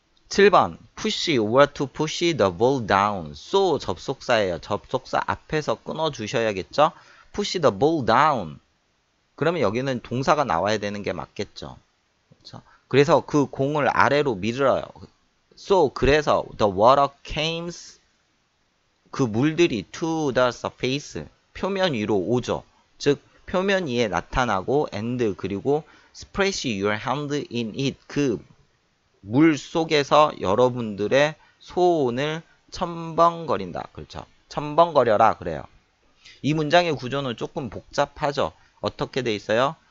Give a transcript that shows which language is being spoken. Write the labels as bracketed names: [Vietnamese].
[English] 7번 push or to push the ball down. [Korean] so 접속사예요. 접속사 앞에서 끊어주셔야겠죠. [English] push the ball down. [Korean] 그러면 여기는 동사가 나와야 되는 게 맞겠죠. 그렇죠? 그래서 그 공을 아래로 밀어요. [English] so [Korean] 그래서 [English] the water came [Korean] 그 물들이 [English] to the surface [Korean] 표면 위로 오죠. 즉 표면 위에 나타나고 and 그리고 [English] splash your hand in it [Korean] 그 물 속에서 여러분들의 소원을 첨벙거린다. 그렇죠. 첨벙거려라 그래요. 이 문장의 구조는 조금 복잡하죠. 어떻게 돼 있어요?